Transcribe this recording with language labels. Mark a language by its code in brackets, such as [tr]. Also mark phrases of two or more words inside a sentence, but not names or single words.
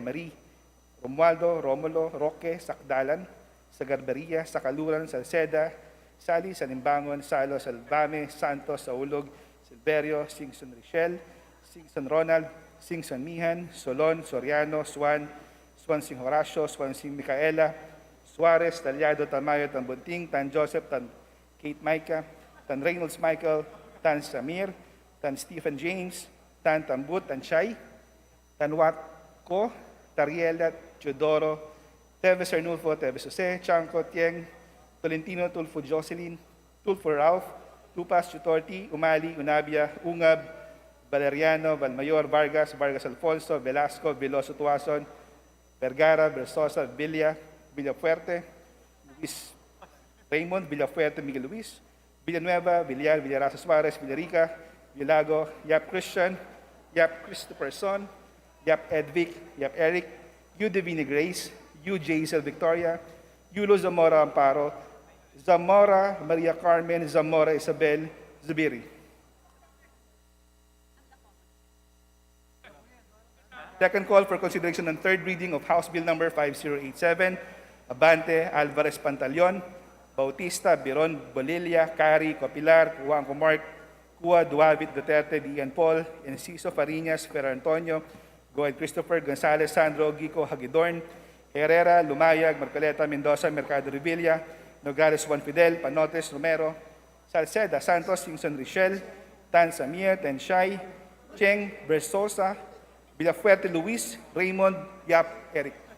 [en] Marie, Romualdo, Romulo, Roque, Sakdalan, Sagarberia, Sakaluran, Salceda, Sali, Salimbangon, Salo, Salvame, Santos, Saulog, Silverio, Singson Richel, Singson Ronald, Singson Mihan, Solon, Soriano, Swansing Horacio, Swansing Micaela, Suarez, Talyado, Tamayo, Tan Bunting, Tan Joseph, Tan Kate Micah, Tan Reynolds Michael, Tan Samir, Tan Stephen James, Tan Tambut, Tan Chay, Tan Watko, Tariela, Teodoro, Teves Arnulfo, Teves Jose, Chanco, Tieng, Tolentino, Tulfo Jocelyn, Tulfo Ralph, Tupas, Chutorti, Umali, Unabia, Ungab, Valeriano, Valmayor, Vargas, Vargas Alfonso, Velasco, Veloso Tuason, Vergara, Versosa, Villafuerte, Luis Raymond, Villafuerte, Miguel Luis, Villanueva, Villar, Villarasa Suarez, Villarica, Villago, Yap Christian, Yap Christopher Son, Yap Edvic, Yap Eric, Yu Divine Grace, Yu Jaisel Victoria, Yulo Zamora Amparo, Zamora Maria Carmen, Zamora Isabel Zubiri. Second call for consideration and third reading of House Bill Number 5087, Abante, Alvarez Pantaleon, Bautista, Biron, Bolilla, Cari, Copilar, Juanco Mark, Cua, Duavit, Duterte, Dian Paul, Enciso, Fariñas, Fer Antonio, Goel Christopher, Gonzales, Sandro, Gico, Hagidorn, Herrera, Lumayag, Marcoleta, Mendoza, Mercado Revilla, Nogales, Juan Fidel, Panotes, Romero, Salceda, Santos, Singson Richel, Tan Samir, Tan Shai, Cheng, Bersosa, Villafuerte, Luis, Raymond, Yap, Eric.